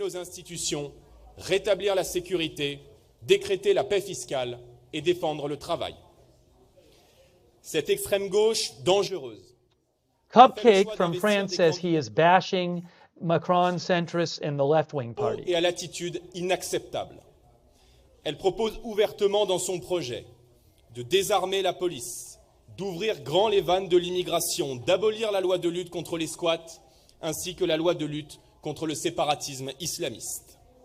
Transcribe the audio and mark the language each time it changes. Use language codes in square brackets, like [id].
[fr] nos institutions, rétablir la sécurité, décréter la paix fiscale et défendre le travail. Cette extrême gauche dangereuse [en] Cupcake from France says he is bashing Macron centrists and the left-wing party. [fr] et à l'attitude inacceptable. Elle propose ouvertement dans son projet de désarmer la police, d'ouvrir grand les vannes de l'immigration, d'abolir la loi de lutte contre les squats, ainsi que la loi de lutte contre le séparatisme islamiste.